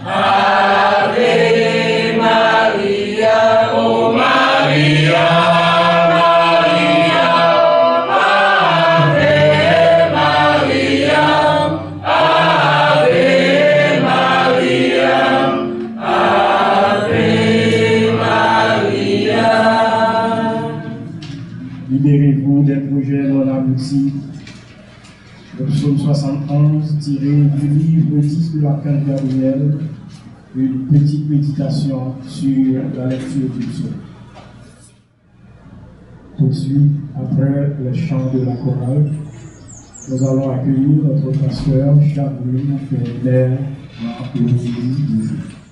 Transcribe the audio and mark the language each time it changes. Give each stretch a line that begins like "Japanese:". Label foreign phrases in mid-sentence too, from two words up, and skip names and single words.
Latin: Ave Maria, oh Maria, Maria, Ave Maria, Ave Maria, Ave Maria.
French: Libérez-vous des projets non aboutis. Le psaume 71 tiré du livre 10 de l'archange Gabriel, une petite méditation sur la lecture du psaume. Tout de suite, après le chant de la chorale, nous allons accueillir notre pasteur Chabrine Ferrer dans l'Église du jour.